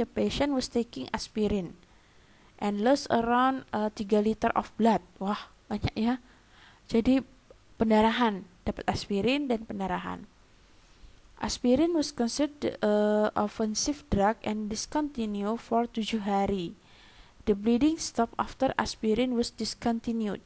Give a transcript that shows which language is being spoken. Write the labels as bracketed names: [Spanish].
[English] The patient was taking aspirin and lost around 3 liter of blood. [Indonesian] Wah, banyak ya. Jadi pendarahan, dapat aspirin dan pendarahan. [English] Aspirin was considered offensive drug and discontinued for 7 hari. The bleeding stopped after aspirin was discontinued.